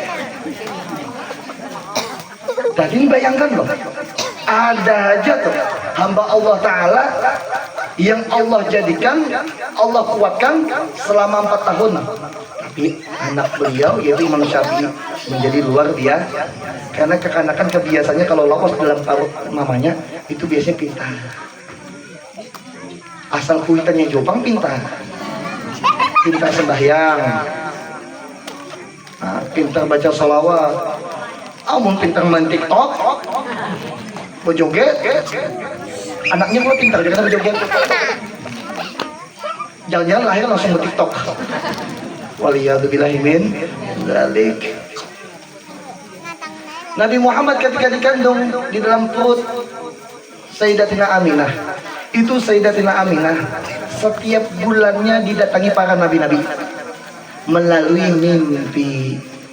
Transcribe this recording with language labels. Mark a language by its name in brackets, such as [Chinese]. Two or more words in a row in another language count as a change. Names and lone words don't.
[Indonesian] Tadi bayangkan loh, ada aja tuh hamba Allah Ta'ala yang Allah jadikan, Allah kuatkan selama 4 tahun. Tapi anak beliau yaitu Imam Syafi'i menjadi luar biasa, karena kekanakan kebiasaannya kalau lolos dalam parut mamanya itu biasanya pintar. [Banjar] Asal kuitannya Jopang pintar sembahyang, pintar baca sholawat, amun pintar main TikTok, berjoget, anaknya pula pintar juga berjoget, jalan-jalan lahir langsung ber-TikTok. [Arabic] Waliyadzubillahi min dzalik. [Indonesian] Nabi Muhammad ketika dikandung di dalam perut Sayyidatina Aminah, itu Sayyidatina Aminah setiap bulannya didatangi para nabi-nabi melalui mimpi.